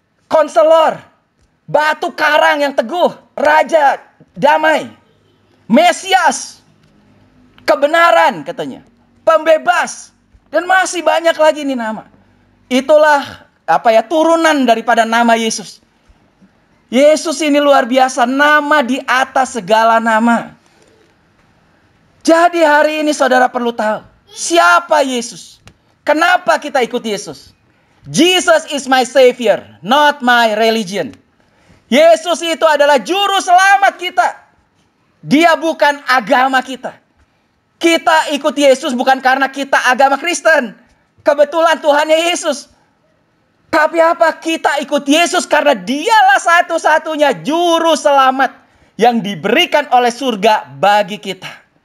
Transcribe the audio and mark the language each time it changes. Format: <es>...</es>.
<id>Konselor, batu karang yang teguh, raja damai, Mesias, kebenaran katanya, pembebas, dan masih banyak lagi nih nama. Itulah turunan daripada nama Yesus. Yesus ini luar biasa, nama di atas segala nama. Jadi hari ini saudara perlu tahu, siapa Yesus? Kenapa kita ikut Yesus?</id> <en>Jesus is my savior, not my religion.</en> <id>Yesus itu adalah juru selamat kita. Dia bukan agama kita. Kita ikut Yesus bukan karena kita agama Kristen. Kebetulan Tuhannya Yesus. Tapi apa? Kita ikut Yesus karena dialah satu-satunya juru selamat yang diberikan oleh surga bagi kita.</id>